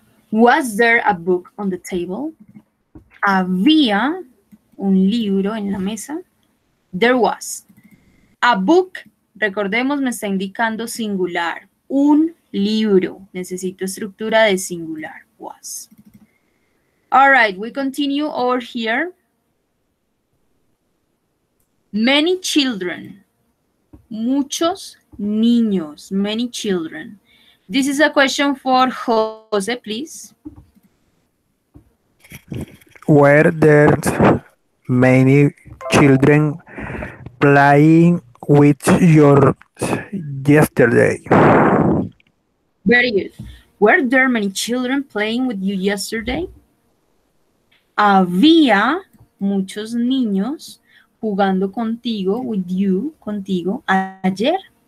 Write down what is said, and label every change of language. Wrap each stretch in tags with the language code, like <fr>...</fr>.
<en>Was there a book on the table?</en> <es>¿Había un libro en la mesa?</es> <en>There was. A book,</en> <es>recordemos, me está indicando singular. Un libro. Necesito estructura de singular.</es> <en>Was. All right, we continue over here. Many children.</en> <es>Muchos niños.</es> <en>Many children. This is a question for Jose, please. Were there many children playing with yours yesterday? Very good. Were there many children playing with you yesterday?</en> <es>Había muchos niños jugando contigo,</es> <en>with you,</en> <es>contigo, ayer.</es>